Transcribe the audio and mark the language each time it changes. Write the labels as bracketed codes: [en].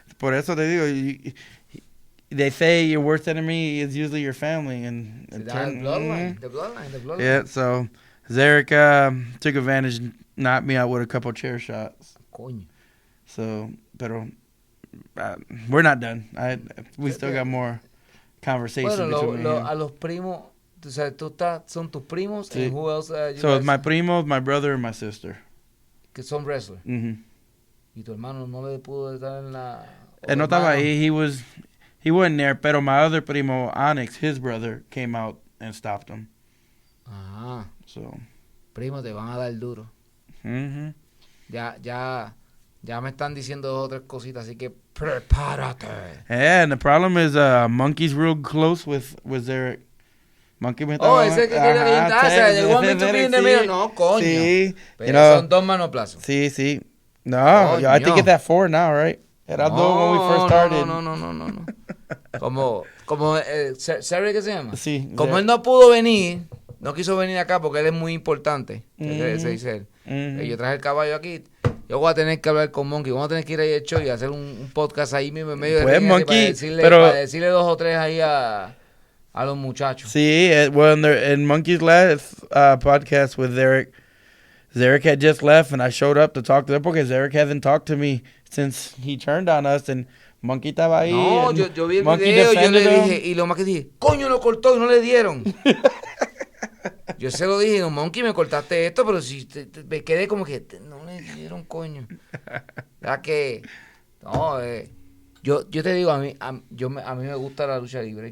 [es] Por eso te digo, [en] they say your worst enemy is usually your family, and the bloodline. Yeah, so Zarek took advantage and knocked me out with a couple chair shots. [es] Coño. [en] So, [es] pero [en] we're not done. We still got more conversation between him. [es] A los primos, tú sabes, son tus primos, Sí. [en] and who else? So it's my primos, my brother, and my sister. [es] Que son wrestlers. Mm-hmm. Y tu hermano no le pudo estar en la. Él no estaba ahí. [en] He wasn't there. Pero my other primo, Onyx, his brother, came out and stopped him. Ah. So. [es] Primo, te van a dar duro. Mm-hmm. Ya me están diciendo 2 o 3 cositas, así que prepárate. [en] Yeah, and the problem is Monkey's real close with Zarek. [es] Monkey me estaba... Ese que quiere orientarse, llegó a mí, no, coño. Sí. Pero son 2 manoplazos. Sí. [en] No, I think it's at 4 now, right? Era 2 when we first started. [es] No. Como Zarek, ¿qué se llama? Sí. Como él no pudo venir, no quiso venir acá porque él es muy importante. Se dice él. Yo traje el caballo aquí. Yo voy a tener que hablar con Monkey. Vamos a tener que ir ahí al show y hacer un podcast ahí mismo en medio de Pues, riña, Monkey, para decirle 2 o 3 ahí a los muchachos. [en] Sí, well, in Monkey's last podcast with Zarek had just left, and I showed up to talk to them because Zarek hasn't talked to me since he turned on us, and Monkey [es] estaba ahí. No, yo vi el Monkey video, yo le [en] defended [es] dije, y lo más que dije, coño, lo cortó y no le dieron. Yo se lo dije, no, Monkey, me cortaste esto, pero si me quedé como que no le dieron, coño. ¿Verdad que? No, yo te digo, a mí me gusta la lucha libre.